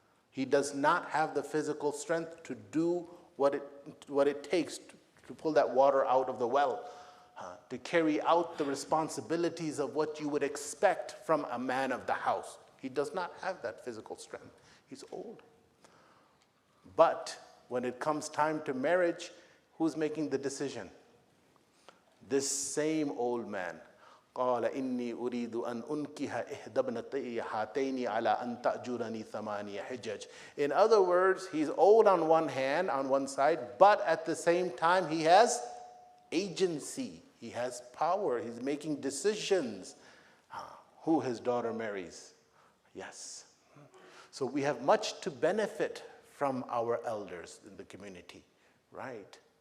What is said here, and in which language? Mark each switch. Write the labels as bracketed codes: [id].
[en] He does not have the physical strength to do what it takes to pull that water out of the well, to carry out the responsibilities of what you would expect from a man of the house. He does not have that physical strength. He's old. But when it comes time to marriage, who's making the decision? This same old man. [ar] قال إني أريد أن أنكح إحدى ابنتي هاتين على أن تأجرني ثمانية حجج. [en] In other words, he's old on one hand, on one side, but at the same time he has agency. He has power. He's making decisions. Who his daughter marries. Yes. So we have much to benefit from our elders in the community, right?